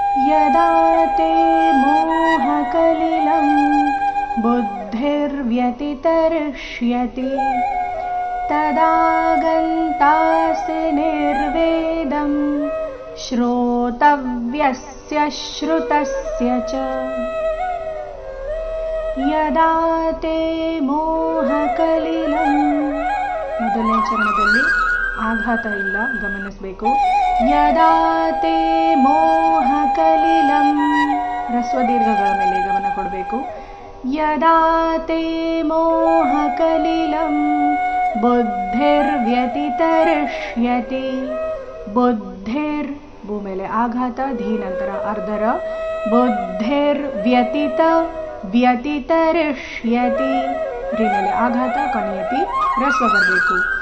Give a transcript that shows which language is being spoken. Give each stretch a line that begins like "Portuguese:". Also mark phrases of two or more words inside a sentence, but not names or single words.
Sanskrit: यदा ते मोहकलिलं बुद्धिर्व्यतितरिष्यति तदा गन्तासि निर्वेदं श्रोतव्यस्य श्रुतस्य च। यदा ते मोहकलिलं
Kannada: ಮೊದಲನೇ ಚರಣದಲ್ಲಿ ಆಘಾತ ಇಲ್ಲ, ಗಮನಿಸಬೇಕು.
Sanskrit: ಯದಾ ತೇ ಮೋಹಕಲಿಲಂ
Kannada: ಹ್ರಸ್ವ ದೀರ್ಘಗಳ ಮೇಲೆ ಗಮನ ಕೊಡಬೇಕು.
Sanskrit: ಯದಾ ತೇ ಮೋಹಕಲಿಲಂ ಬುದ್ಧಿರ್ವ್ಯತಿತರಿಷ್ಯತಿ.
Kannada: ಬುದ್ಧಿರ್ ಭೂ ಮೇಲೆ ಆಘಾತ, ಧೀ ನಂತರ ಅರ್ಧರ. ವ್ಯತಿತರಿಷ್ಯತಿ, ರಿ ಮೇಲೆ ಆಘಾತ, ಕೊನೆಯತಿ ಹ್ರಸ್ವ ಬರಬೇಕು.